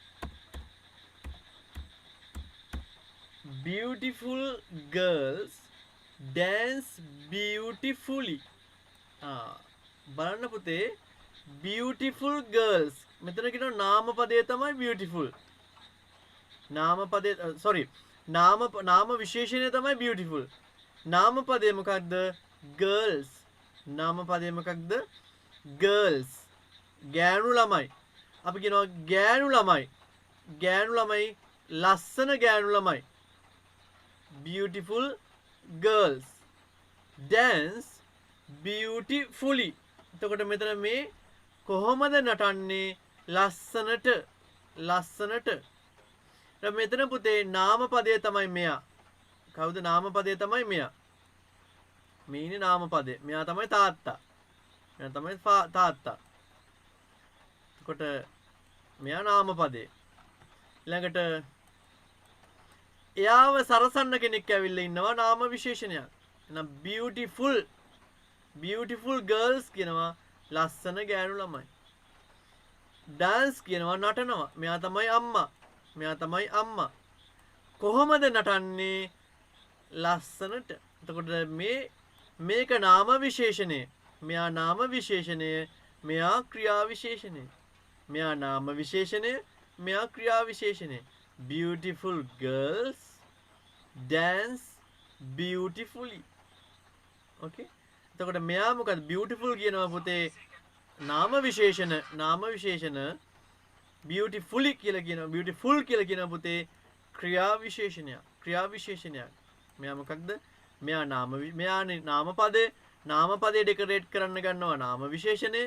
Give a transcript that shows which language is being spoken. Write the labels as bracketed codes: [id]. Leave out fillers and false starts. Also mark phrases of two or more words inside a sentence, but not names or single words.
[en] beautiful girls dance beautifully. [si] බලන්න පුතේ [en] beautiful girls [si] මෙතන කියනවා නාම පදයේ තමයි beautiful. නාම පදයේ sorry නාම විශේෂණය තමයි beautiful. නාම පදේ මොකක්ද? girls. නාම පදේ මොකක්ද? girls. ගෑනු ළමයි. අපි කියනවා ගෑනු ළමයි. ගෑනු ළමයි ලස්සන ගෑනු ළමයි. [en] beautiful girls dance beautifully. [si] එතකොට මෙතන මේ කොහොමද නටන්නේ? ලස්සනට. ලස්සනට. මෙතන පුතේ නාම පදය තමයි මෙයා. කවුද නාම පදය තමයි මෙයා. මේ ඉන්නේ නාම පදය. මෙයා තමයි තාත්තා. මෙයා තමයි තාත්තා. එතකොට මෙයා නාම පදේ. ඊළඟට එයාව සරසන්න කෙනෙක් ඇවිල්ලා ඉන්නවා නාම විශේෂණයක්. එහෙනම් [en] beautiful girls [si] කියනවා ලස්සන ගෑනු ළමයි. dance කියනවා නටනවා. මෙයා තමයි අම්මා. මෙයා තමයි අම්මා. කොහොමද නටන්නේ? ලස්සනට. එතකොට මේක නාම විශේෂණය. මෙයා නාම විශේෂණය. මෙයා ක්‍රියා විශේෂණය. මෙයා නාම විශේෂණය. මෙයා ක්‍රියා විශේෂණය. [en] beautiful girls dance beautifully. [si] okay. එතකොට මෙයා මොකද beautiful කියනවා පුතේ නාම විශේෂණ beautifully කියලා කියනවා beautiful කියලා කියනවා පුතේ ක්‍රියා විශේෂණයක්. මෙයා මොකක්ද? මෙයා නාම පදේ ඩෙකොරේට් කරන්න ගන්නවා නාම විශේෂණය.